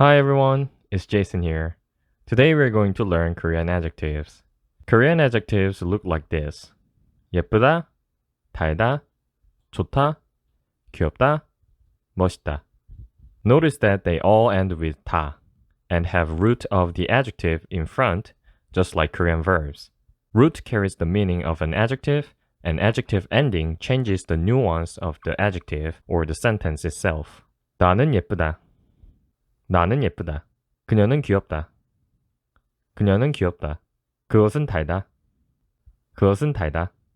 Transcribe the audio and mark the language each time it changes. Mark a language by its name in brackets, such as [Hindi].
[English] Hi everyone, it's Jason here. Today we're going to learn Korean adjectives. Korean adjectives look like this. [Korean] 예쁘다, 달다, 좋다, 귀엽다, 멋있다. [English] Notice that they all end with 다 and have root of the adjective in front, just like Korean verbs. Root carries the meaning of an adjective, and adjective ending changes the nuance of the adjective or the sentence itself. [Korean] 나는 예쁘다. 나는 예쁘다. 그녀는 귀엽다. 그녀는 귀엽다. 그것은 달다. 그것은 달다.